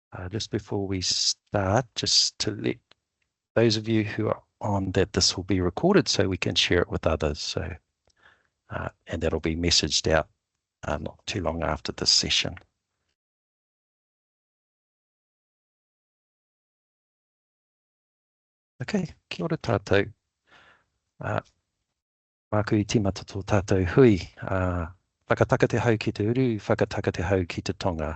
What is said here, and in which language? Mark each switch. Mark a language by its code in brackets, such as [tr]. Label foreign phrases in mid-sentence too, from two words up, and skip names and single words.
[en] Just before we start, just to let those of you who are on that this will be recorded so we can share it with others. So, and that'll be messaged out not too long after this session. [mi] Okay, kia ora tātou. Māku I tīmata tō tātou hui. Whakataka te hau ki te uru, whakataka te hau ki te tonga.